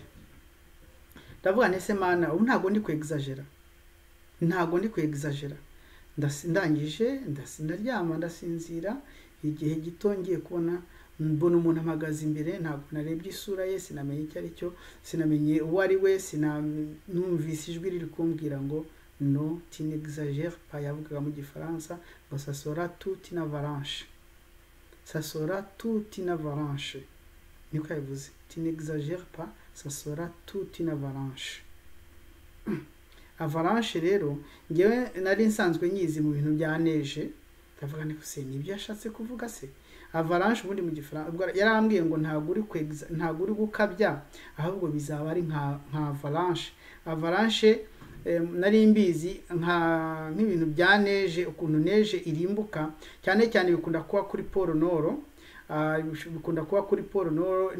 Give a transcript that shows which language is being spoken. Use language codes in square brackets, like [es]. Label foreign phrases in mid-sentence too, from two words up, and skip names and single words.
[rw] Ndavuga ese Mana ubu ntabwo ndi kwexagera, ndangije ndaryama ndasinzira. Igihe gito ngiye kubona mbona umuntu amagaze imbere, ntabwo narebye isura ye, sinamenye icyo ari cyo, sinamenye uwo ari we, sinumvise ijwi riri kumbwira ngo [fr] non, tu n'exagères pas, [rw] yavugaga mu gifaransa ngo [fr] ça sera toute une avalanche, ça sera toute une avalanche, [rw] niko yavuze, [fr] tu n'exagères pas, ça sera toute une avalanche. [rw] Avalanche rero ngewe nari nsanzwe nyizi mu bintu bya neige, ndavuga niko se nibyo yashatse kuvuga se. Avalanche ubundi mu gifaransa yarambwiye ngo ntabwo uri gukabya, ahubwo bizaba ari nka avalanche. Avalanche nari mbizi nk'ibintu bya neige, ukuntu neige irimbuka cyane cyane bikunda kuba kuri Pôle Nord, bikunda kuba kuri Pôle Nord,